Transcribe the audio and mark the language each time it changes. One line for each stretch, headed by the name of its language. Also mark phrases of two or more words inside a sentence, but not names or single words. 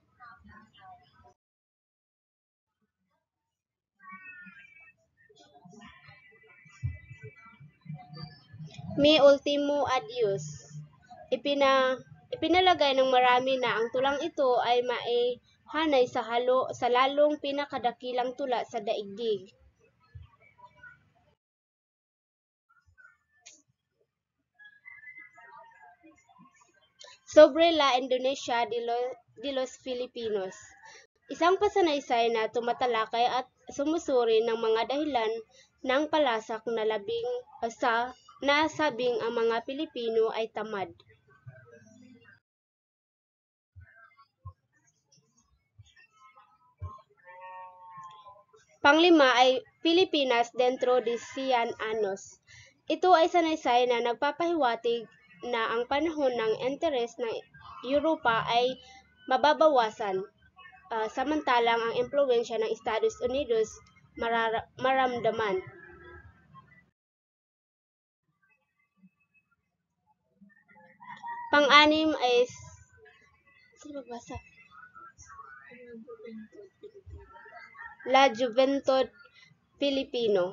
Filipino: Mi ultimo adios. Ipinalagay ng marami na ang tulang ito ay maihanay sa lalong pinakadakilang tula sa daigdig. Sobre la Indonesia de los Filipinos. Isang pasanaysay na tumatalakay at sumusuri ng mga dahilan ng palasak na nasabing ang mga Pilipino ay tamad. Panglima ay Pilipinas dentro de 100 años. Ito ay sanaysay na nagpapahiwatig na ang panahon ng interes ng Europa ay mababawasan, samantalang ang impluwensya ng Estados Unidos maramdaman. Pang-anim ay La Juventud Filipino.